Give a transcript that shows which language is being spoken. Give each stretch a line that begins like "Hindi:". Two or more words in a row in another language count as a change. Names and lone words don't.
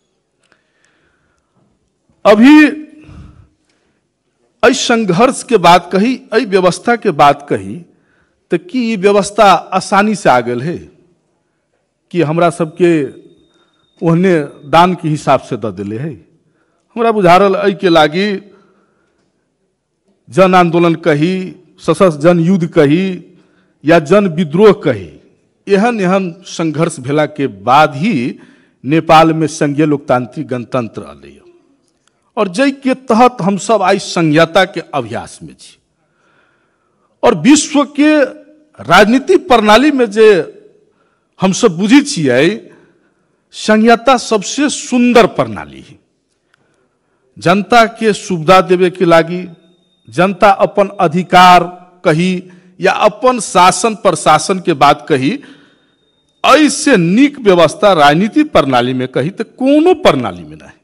Maithili: अभी ऐ संघर्ष के बात कही, ऐ व्यवस्था के बात कही तो कि ये व्यवस्था आसानी से आ गल है कि हमरा सबके ओहने दान के हिसाब से द दिले है। हमरा बुझा रहा ऐ के लागी जन आंदोलन कही, सशस्त्र जन युद्ध कही या जन विद्रोह कही, एहन एहन संघर्ष भेला के बाद ही नेपाल में संघीय लोकतांत्रिक गणतंत्र अलै और जै के तहत हम सब आई संघीयता के अभ्यास में छी। और विश्व के राजनीति प्रणाली में जे हम सब बुझी छियै संघीयता सबसे सुंदर प्रणाली है। जनता के सुविधा देवे के लागी, जनता अपन अधिकार कही या अपन शासन प्रशासन के बात कही, ऐसे नीक व्यवस्था राजनीति प्रणाली में कही तो कोनो प्रणाली में नहीं।